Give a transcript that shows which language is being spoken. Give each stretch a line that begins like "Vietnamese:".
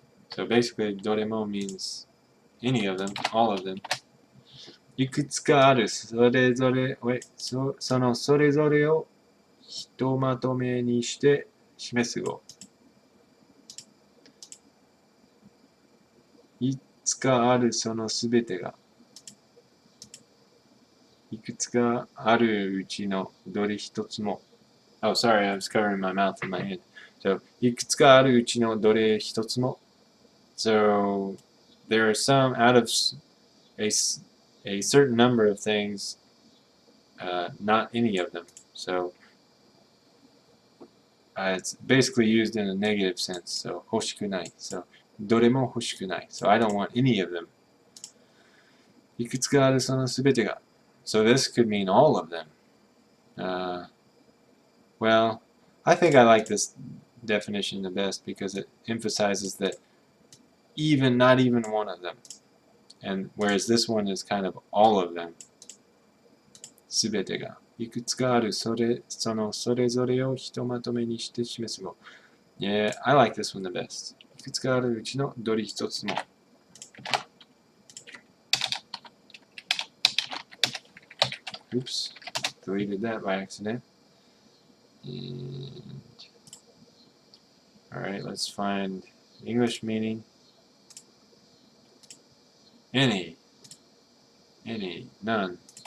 English: So basically, どれも means any of them, all of them.
Japanese: いくつかある。それぞれをひとまとめにして示す語。いくつかあるそのすべてが。いくつかあるうちのどれ一つも。
English: Oh, sorry, I was covering my mouth and my hand.
Japanese: So, いくつかあるうちのどれ一つも。
English: So, there are some out of a certain number of things, not any of them. So, it's basically used in a negative sense.
Japanese: So, 欲しくない。 So, どれも欲しくない。
English: So, I don't want any of them.
Japanese: いくつかあるそのすべてが。
English: So, this could mean all of them. Well, I think I like this definition the best because it emphasizes that not even one of them. And whereas this one is kind of all of them.
Japanese: すべてが. いくつかあるそれぞれをひとまとめにして示す語。
English: Yeah, I like this one the best.
Japanese: いくつかあるうちのどれ一つも。
English: Oops, deleted that by accident. And alright, let's find English meaning. Any, none.